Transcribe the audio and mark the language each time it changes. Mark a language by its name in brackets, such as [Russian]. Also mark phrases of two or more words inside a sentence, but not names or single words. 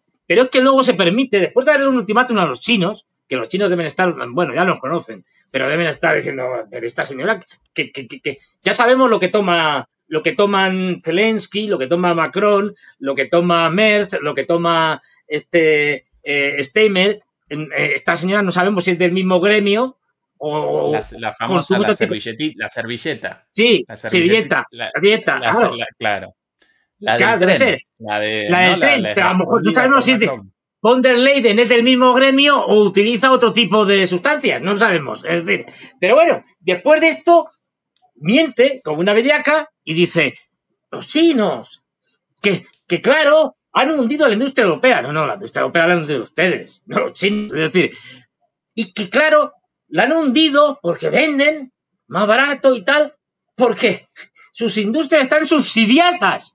[Spanish] Pero es que luego se permite, después de darle un ultimátum a los chinos, que los chinos deben estar, bueno, ya nos conocen, pero deben estar diciendo, esta señora, que ya sabemos lo que toman Zelensky, lo que toma Macron, lo que toma Merz, lo que toma Steinmeier. Esta señora no sabemos si es del mismo gremio o la famosa la servilleta. Sí, servilleta. Claro. Claro, debe ser. La del tren, pero a lo mejor no sabemos si es de von der Leyen es del mismo gremio o utiliza otro tipo de sustancias, no lo sabemos. Es decir, pero bueno, después de esto miente como una bellaca y dice, los chinos, que claro, han hundido la industria europea. No, la industria europea la han hundido ustedes, no los chinos. Es decir, y que claro, la han hundido porque venden más barato y tal, porque sus industrias están subsidiadas.